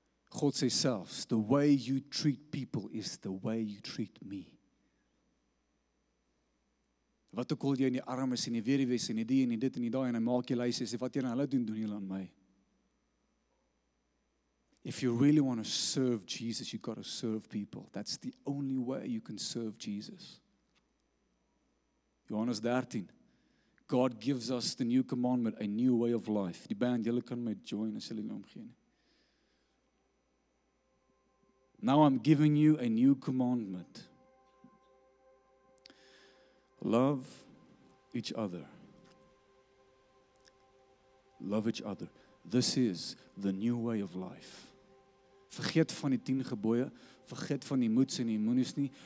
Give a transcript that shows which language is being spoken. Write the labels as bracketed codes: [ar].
[af] God sê selfs, [en] the way you treat people is the way you treat me. [af] Wat ook al jy in die armes en die weduwees en die en die dit en die daai en hy maak jy lys en sê, wat jy aan hulle doen julle aan my. [en] If you really want to serve Jesus, you've got to serve people. That's the only way you can serve Jesus. Johannes 13. God gives us the new commandment, a new way of life. [af] Die band, julle kan my join as julle omgee. [en] Now I'm giving you a new commandment. Love each other. Love each other. This is the new way of life. [af] Vergeet van die 10 gebooie, vergeet van die moeds en die moenies nie.